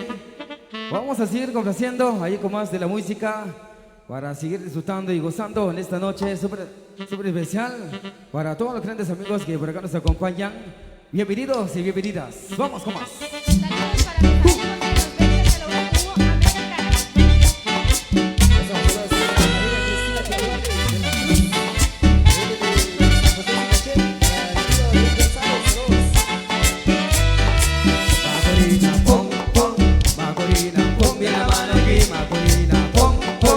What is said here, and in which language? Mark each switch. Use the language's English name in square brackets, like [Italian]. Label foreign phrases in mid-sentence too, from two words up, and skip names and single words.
[Spanish] Vamos a seguir complaciendo ahí con más de la música para seguir disfrutando y gozando en esta noche súper especial para todos los grandes amigos que por acá nos acompañan. Bienvenidos y bienvenidas. Vamos con más. Saludos para mis amigos de los Bellas de la UAU América. Macorina, pom, pom, Macorina, ponme la mano aquí, Macorina, pom, pom,